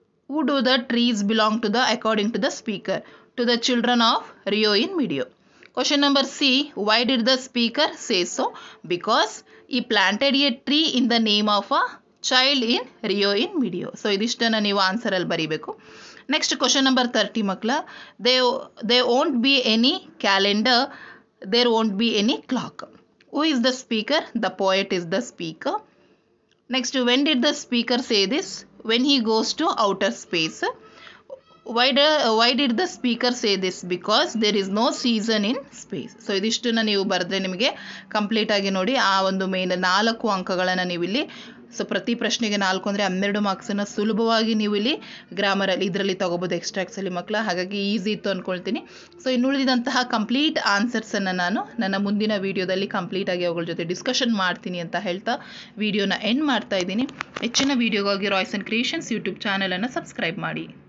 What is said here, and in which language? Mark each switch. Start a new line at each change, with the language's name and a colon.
English: Who do the trees belong to the according to the speaker? To the children of Rio in Medio. Question number C. Why did the speaker say so? Because he planted a tree in the name of a child in Rio in Medio.
Kannada: So idishtana ನೀವು answer ಅಲ್ಲಿ ಬರೀಬೇಕು. Next question number 30 ಮಕ್ಕಳ.
English: There won't be any calendar. There won't be any clock. Who is the speaker? The poet is the speaker. Next, when did the speaker say this? When he goes to outer space. Why did the speaker say this? Because there is no season in space.
Kannada: So ಇದಿಷ್ಟನ್ನು ನೀವು ಬರೆದ್ರೆ ನಿಮಗೆ complete ಆಗಿ ನೋಡಿ ಆ ಒಂದು main 4 ಅಂಕಗಳನ್ನು ನೀವು ಇಲ್ಲಿ. ಸೊ ಪ್ರತಿ ಪ್ರಶ್ನೆಗೆ 4 ಅಂದರೆ 12 ಮಾರ್ಕ್ಸನ್ನು ಸುಲಭವಾಗಿ ನೀವು ಇಲ್ಲಿ ಗ್ರಾಮರಲ್ಲಿ ಇದರಲ್ಲಿ ತಗೋಬೋದು, ಎಕ್ಸ್ಟ್ರಾಕ್ಟ್ಸಲ್ಲಿ ಮಕ್ಕಳ. ಹಾಗಾಗಿ ಈಸಿ ಇತ್ತು ಅಂದ್ಕೊಳ್ತೀನಿ. ಸೊ ಇನ್ನುಳಿದಂತಹ ಕಂಪ್ಲೀಟ್ ಆನ್ಸರ್ಸನ್ನು ನಾನು ನನ್ನ ಮುಂದಿನ ವೀಡಿಯೋದಲ್ಲಿ ಕಂಪ್ಲೀಟಾಗಿ ಅವುಗಳ ಜೊತೆ ಡಿಸ್ಕಷನ್ ಮಾಡ್ತೀನಿ ಅಂತ ಹೇಳ್ತಾ ವಿಡಿಯೋನ ಎಂಡ್ ಮಾಡ್ತಾ ಇದ್ದೀನಿ. ಹೆಚ್ಚಿನ ವೀಡಿಯೋಗಾಗಿ ರಾಯ್ಸ್ ಆ್ಯಂಡ್ ಕ್ರಿಯೇಷನ್ಸ್ ಯೂಟ್ಯೂಬ್ ಚಾನಲನ್ನು ಸಬ್ಸ್ಕ್ರೈಬ್ ಮಾಡಿ.